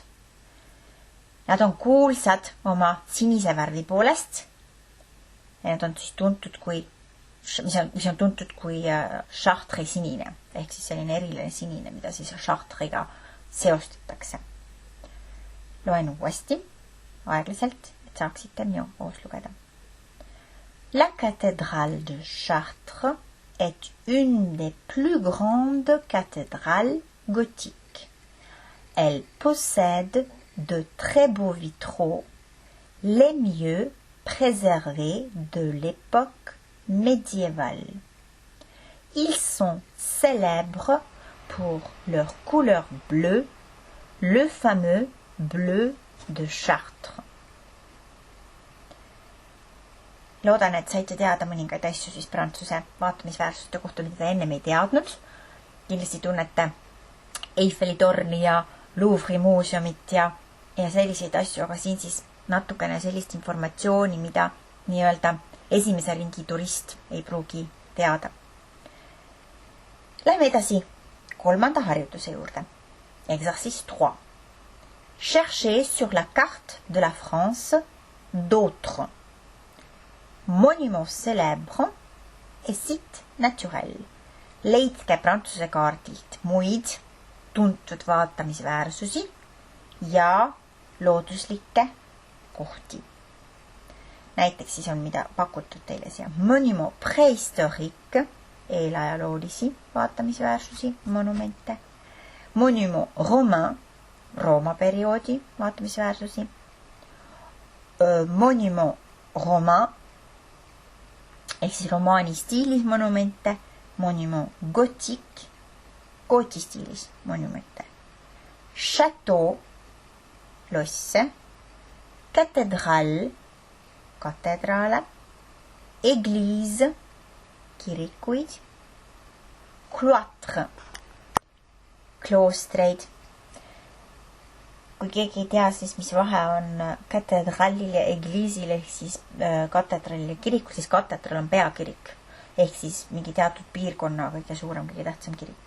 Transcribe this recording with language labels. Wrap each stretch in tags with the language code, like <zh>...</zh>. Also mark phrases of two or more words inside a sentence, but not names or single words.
<et>Nad on kuulsad oma sinise värvi poolest ja nad on siis tuntud kui mis on tuntud kui Chartres sinine, ehk siis selline eriline sinine, mida siis Chartres'iga seostatakse. Loen uuesti, aeglaselt, et saaksite minu koos lugeda.</et> <fr>La cathédrale de Chartres est une des plus grandes cathédrales gothiques. Elle possède de très beaux vitraux, les mieux préservés de l'époque médiévale. Ils sont célèbres pour leur couleur bleue, le fameux bleu de Chartres.</fr> <et>Loodan, et saite teada mõningaid asju siis Prantsuse vaatamisväärsuste kohta, mida ennem ei teadnud. Kindlasti tunnete Eiffeli torni ja Louvre'i muuseumit ja selliseid asju, aga siin siis natukene sellist informatsiooni, mida nii-öelda esimese ringi turist ei pruugi teada. Lähme edasi kolmanda harjutuse juurde.</et> <fr>Exercice 3. Cherchez sur la carte de la France d'autres monuments célèbres et sites naturels.</fr> <et>Leidke Prantsuse kaardilt muid tuntud vaatamisväärsusi ja looduslikke kohti. Näiteks siis on mida pakutud teile siia.</et> <fr>Monument préhistorique,</fr> <et>eelajaloolisi vaatamisväärsusi, monumente.</et> <fr>Monument romain,</fr> <et>Rooma perioodi vaatamisväärsusi.</et> <fr>Monument romain,</fr> <et>ehk siis romaani stiilis monumente.</et> <fr>Monument gothique,</fr> <et>gooti stiilis monumente. Château, losse. Cathédrale, katedraale, église, kirikuid, cloître, kloostreid. Kui keegi ei tea, siis mis vahe on katedralil ja église'il ehk siis katedralil ja kirikul, siis katedral on peakirik ehk siis mingi teatud piirkonna kõige suurem, kõige tähtsam kirik.</et>